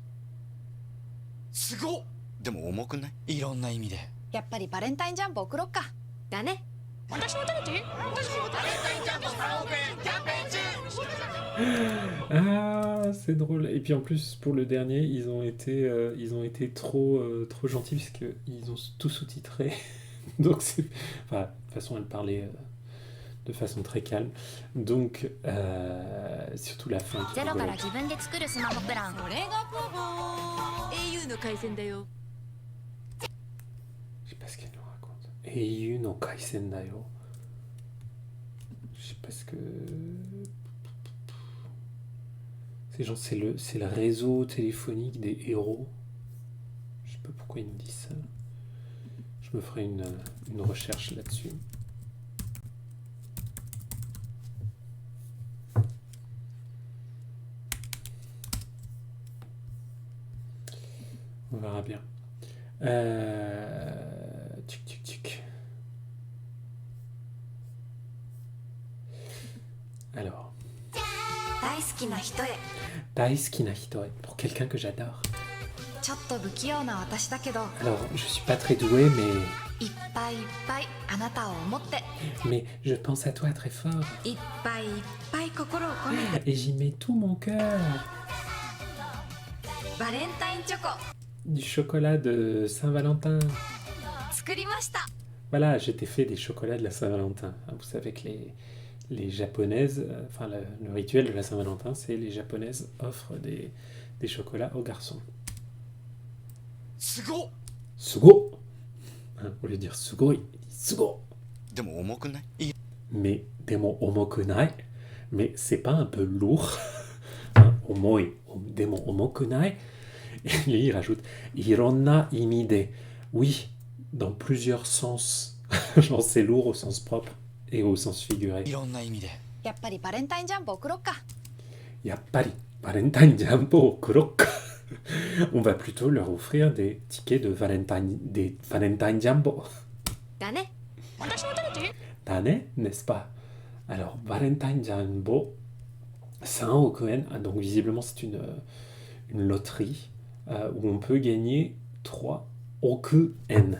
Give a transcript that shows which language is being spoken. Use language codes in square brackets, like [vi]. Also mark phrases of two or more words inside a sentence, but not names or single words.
[ja] すごっ。でも重くない？いろんな意味でやっぱりバレンタインジャンボ送ろっか。だね。私も食べて。私もバレンタインジャンボ3億円キャンペーン中。 [fr] Ah, c'est drôle. Et puis en plus, pour le dernier, ils ont été trop gentils puisqu'ils ont tout sous-titré. Donc c'est... Enfin, de toute façon, elle parlait de façon très calme. Donc, surtout la fin qui [ja] ゼ [fr] est [ja] ロから [fr] rigolote. [ja] 自分で作るスマホプランそれがポポー au の回線だよ [fr] Je sais pas ce qu'elle nous raconte. [ja] 英雄の回線だよ. [fr] Je sais pas ce que... C'est genre, c'est le réseau téléphonique des héros. Je sais pas pourquoi ils nous disent ça. Je me ferai une recherche là-dessus. On verra bien. Tic, tic, tic. Alors, [ja] 大好きな人へ大好きな人へ, [fr] pour quelqu'un que j'adore. [ja] ちょっと不器用な私だけど [fr] Alors, je suis pas très doué, [ja] いっぱいいっぱいあなたを思って [fr] mais je pense à toi très fort. [ja] いっぱいいっぱい心を込めて [fr] Et j'y mets tout mon cœur. [ja] バレンタインチョコ [fr] Du chocolat de Saint-Valentin. [ja] 作りました [fr] Voilà, je t'ai fait des chocolats de la Saint-Valentin. Vous savez que les japonaises, enfin le rituel de la Saint-Valentin, c'est les japonaises offrent des chocolats aux garçons. [ja] すごっ [fr] Sugo hein, au lieu de dire sugoi, il dit sugo. [ja] でも重くないいい [fr] Mais [ja] でも重くない, [fr] mais c'est pas un peu lourd hein, omoi, [ja] でも重くない. [fr] Et lui, il rajoute [ja] いろんな意味で. [fr] Oui, dans plusieurs sens. Genre, c'est lourd au sens propre et au sens figuré. [ja] いろんな意味でやっぱりバレンタインジャンボ送ろっか Yappari, Valentine Jumbo Kurok. [fr] On va plutôt leur offrir des tickets de Valentine Jumbo. [ja] だね [fr] Dane, n'est-ce pas? Alors, Valentine Jumbo, 100 okuen. Ah, donc, visiblement, c'est une loterie où on peut gagner 3 okuen.